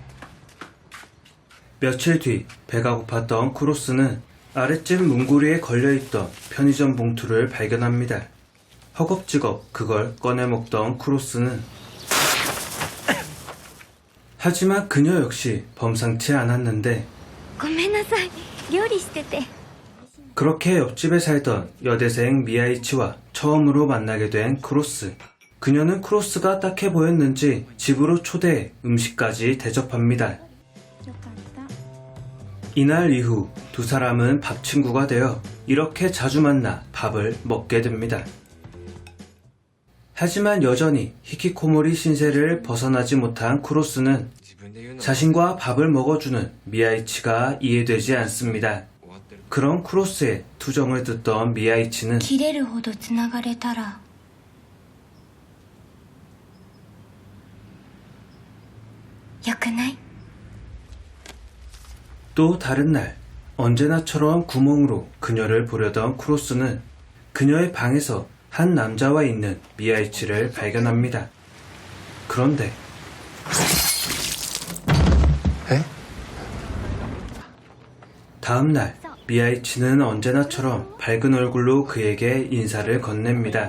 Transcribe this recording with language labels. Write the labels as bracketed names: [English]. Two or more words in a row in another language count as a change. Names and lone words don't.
[Korean] 며칠 뒤 배가 고팠던 쿠로스는 아랫집 문고리에 걸려있던 편의점 봉투를 발견합니다. 허겁지겁 그걸 꺼내 먹던 쿠로스는 하지만 그녀 역시 범상치 않았는데 [Japanese] ごめんなさい、料理してて。 [Korean] 그렇게 옆집에 살던 여대생 미야이치와 처음으로 만나게 된 쿠로스. 그녀는 쿠로스가 딱해 보였는지 집으로 초대해 음식까지 대접합니다. 이날 이후 두 사람은 밥 친구가 되어 이렇게 자주 만나 밥을 먹게 됩니다. 하지만 여전히 히키코모리 신세를 벗어나지 못한 쿠로스는 자신과 밥을 먹어주는 미야이치가 이해되지 않습니다. 그런 쿠로스의 투정을 듣던 미야이치는 [Japanese] 切れるほどつながれたらよくない? [Korean] 또 다른 날 언제나처럼 구멍으로 그녀를 보려던 쿠로스는 그녀의 방에서 한 남자와 있는 미야이치를 발견합니다. 그런데 다음 날 미야이치는 언제나처럼 밝은 얼굴로 그에게 인사를 건넵니다.